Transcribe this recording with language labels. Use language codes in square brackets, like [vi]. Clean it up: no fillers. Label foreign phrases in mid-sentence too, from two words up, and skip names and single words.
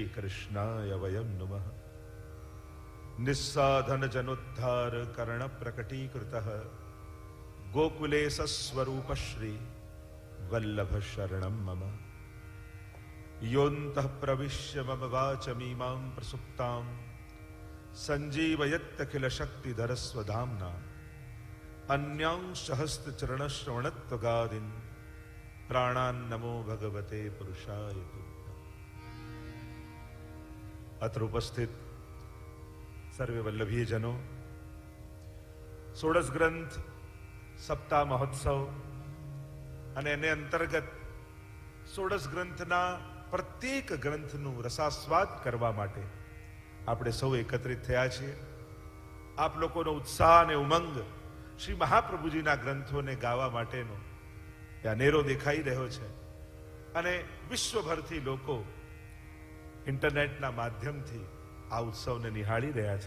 [sa] कृष्णाय वयं नमः निस्साधन जनोद्धार कर्ण प्रकटीकृतः गोकुले सस्वरूप श्री वल्लभ शरणं मम योऽन्तः प्रविश्य मम वाचमीमां प्रसुप्तां सञ्जीवयत्यखिल शक्तिधर स्वधाम्ना अन्यांशहस्तचरणश्रवणत्वगादीन् प्राणान् नमो भगवते पुरुषाय तुभ्यम्। अत्र उपस्थित सर्वे वल्लभीय जनों, [gu] षोडश ग्रंथ सप्ताह महोत्सव અને એને અંતર્ગત ષોડશ ગ્રંથના પ્રત્યેક ગ્રંથનું રસાસ્વાદ કરવા માટે આપણે સૌ એકત્રિત થયા છીએ. આપ લોકોનો ઉત્સાહ અને ઉમંગ શ્રી મહાપ્રભુજીના ગ્રંથોને ગાવા માટેનો એ અનેરો દેખાઈ રહ્યો છે અને વિશ્વભરથી લોકો ઇન્ટરનેટના માધ્યમથી આ ઉત્સવને નિહાળી રહ્યા છે.